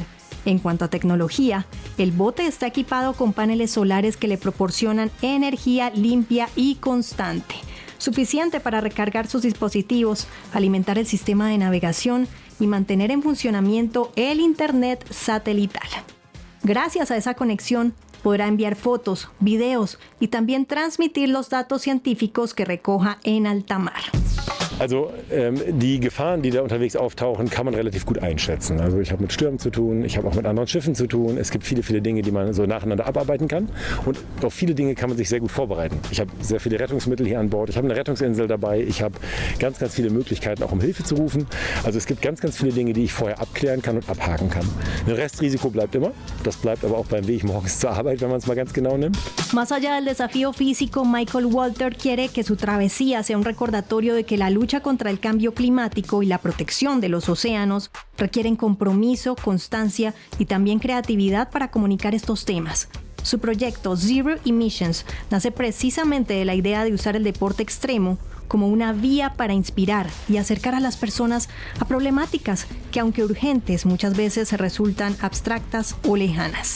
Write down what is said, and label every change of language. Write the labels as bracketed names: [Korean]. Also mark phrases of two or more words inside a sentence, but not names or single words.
[Spanish] En cuanto a tecnología, el bote está equipado con paneles solares que le proporcionan energía limpia y constante, suficiente para recargar sus dispositivos, alimentar el sistema de navegación y mantener en funcionamiento el Internet satelital. Gracias a esa conexión, podrá enviar fotos, videos y también transmitir los datos científicos que recoja en alta mar. [German] Also die Gefahren, die da unterwegs auftauchen, kann man relativ gut einschätzen. Also ich habe mit Stürmen zu tun, ich habe auch mit anderen Schiffen zu tun. Es gibt viele, viele Dinge, die man so nacheinander abarbeiten kann. Und auf viele Dinge kann man sich sehr gut vorbereiten. Ich habe sehr viele Rettungsmittel hier an Bord. Ich habe eine Rettungsinsel dabei. Ich habe ganz, ganz viele Möglichkeiten, auch um Hilfe zu rufen. Also es gibt ganz, ganz viele Dinge, die ich vorher abklären kann und abhaken kann. Ein Restrisiko bleibt immer. Das bleibt aber auch beim Weg morgens zur Arbeit, wenn man es mal ganz genau nimmt. [Spanish] Más allá del desafío físico, Michael Walter quiere que su travesía sea un recordatorio de que la lucha contra el cambio climático y la protección de los océanos requieren compromiso, constancia y también creatividad para comunicar estos temas. Su proyecto Zero Emissions nace precisamente de la idea de usar el deporte extremo como una vía para inspirar y acercar a las personas a problemáticas que, aunque urgentes, muchas veces resultan abstractas o lejanas.